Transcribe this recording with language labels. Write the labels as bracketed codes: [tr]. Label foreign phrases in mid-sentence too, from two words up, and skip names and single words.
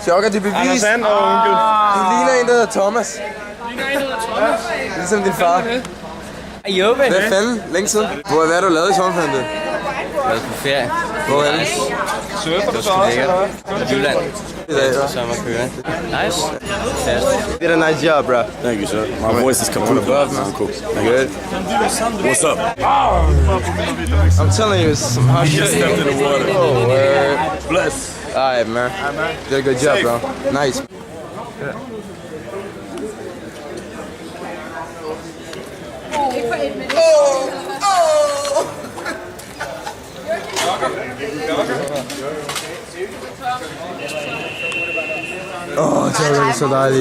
[da] Chokker, det er bevist. Anders And og onkel. Du ligner en, der hedder Thomas. Ligesom din far. Jo, men. Hvad fanden? Længe siden. Hvad har du lavet i sommerferien? Jeg er på ferie. Hvor er det? Surfer du så også, eller hvad? Jylland. I dag, hva'? Sommerkøre. Nice. [en] Did a nice job, bro. Thank you, sir. My voice is coming up. Cool. Good. What's up? I'm telling you, some hot He shit. just stepped in the water. Oh, word. Bless. Alright, man. Did a good job, bro. Nice. [da] Chokker, det er så dejligt.